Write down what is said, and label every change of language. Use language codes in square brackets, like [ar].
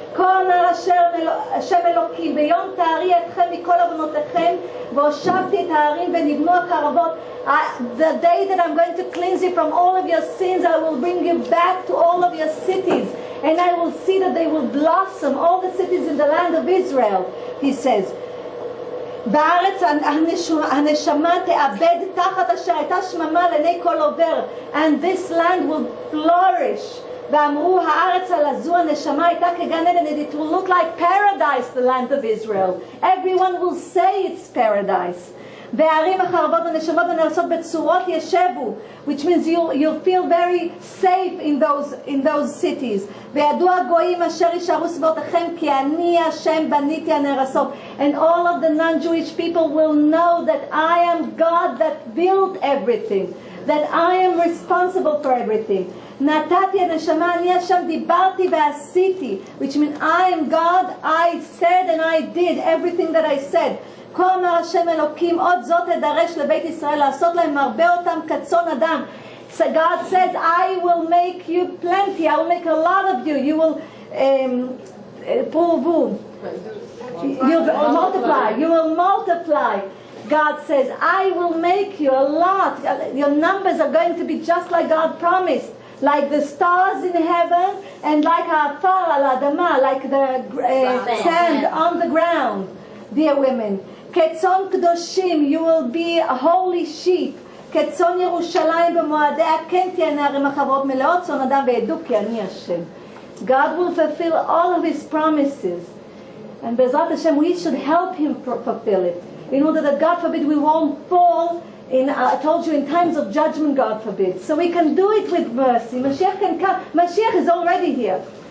[en] The day that I'm going to cleanse you from all of your sins, I will bring you back to all of your cities, and I will see that they will blossom, all the cities in the land of Israel, He says. [he] בארץ הנשמה תאבד תחת אשר הייתה שממה לעיני כל עובר, [en] and this land will flourish. [he] ואמרו הארץ הזו הנשמה הייתה כגן עדן, [en] and it will look like paradise, the land of Israel. Everyone will say it's paradise. [he] והערים החרבות הנשמות הנעשות בצורות ישבו, [en] which means you'll feel very safe in those cities. [he] וידעו הגויים אשר יישארו סביבותיכם כי אני השם בניתי הנהרסות. [en] And all of the non-Jewish people will know that I am God that built everything, that I am responsible for everything. [he] נתתי הנשמה, אני השם דיברתי ועשיתי, [en] which means I am God, I said and I did everything that I said. [he] כה אמר השם אלוקים, עוד זאת אדרש לבית ישראל, לעשות להם מרבה אותם כצאן אדם. [en] So God says, I will make you plenty, I will make a lot of you. You will פרובו. You will multiply. You will multiply. God says, I will make you a lot. Your numbers are going to be just like God promised. Like the stars in heaven and like [he] afar al adama, [en] like the sand on the ground. Dear women, [he] ketzon kedoshim, [en] you will be a holy sheep. [he] ketzon ירושלים במועדיה כן תהיינה ערים החברות מלאות צאן אדם ועדו כי אני השם. [en] God will fulfill all of his promises. And Bezrat Hashem, we should help him fulfill it. In order that, God forbid, we won't fall in, I told you, in times of judgment, God forbid. So we can do it with mercy. Mashiach can come. Mashiach is already here.